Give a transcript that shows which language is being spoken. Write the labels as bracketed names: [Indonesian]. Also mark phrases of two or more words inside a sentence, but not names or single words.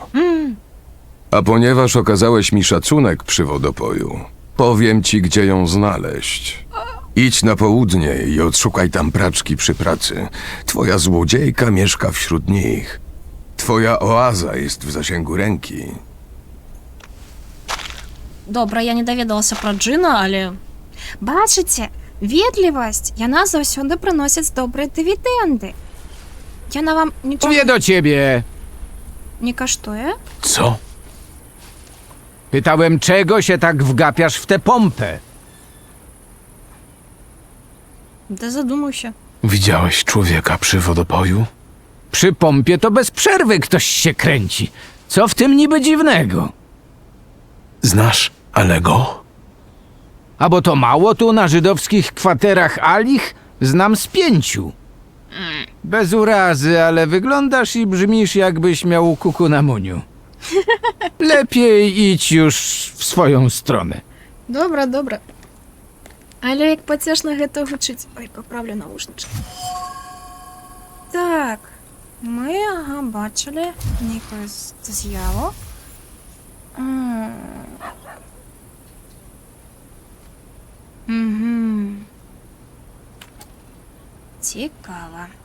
[Polish] A ponieważ okazałeś mi szacunek przy wodopoju, powiem ci, gdzie ją znaleźć. Idź na południe i odszukaj tam praczki przy pracy. Twoja złodziejka mieszka wśród nich. Twoja oaza jest w zasięgu ręki. [Belarusian] Добре, я не даведалася про Джина, але... Бачыце, ветлівасць, яна заўсёды прыносіць добрыя дывідэнды. Яна вам нічога [Polish] Mówię do ciebie. [Belarusian] не каштуе? [Polish] Co? Pytałem, czego się tak wgapiasz w tę pompę? [Belarusian] Да задумаўся. [Polish] Widziałeś człowieka przy wodopoju? Przy pompie to bez przerwy ktoś się kręci. Co w tym niby dziwnego? Znasz Alego? A bo to mało tu na żydowskich kwaterach Alich? Znam z 5. Bez urazy, ale wyglądasz i brzmisz, jakbyś miał kuku na muniu. Lepiej idź już w swoją stronę. [Belarusian] Добра, добра. Але як пацешна гэта гучыць. Ой, паправлю наушнічкі. Так, мы, ага, бачылі нейкую з'яву. Цікава.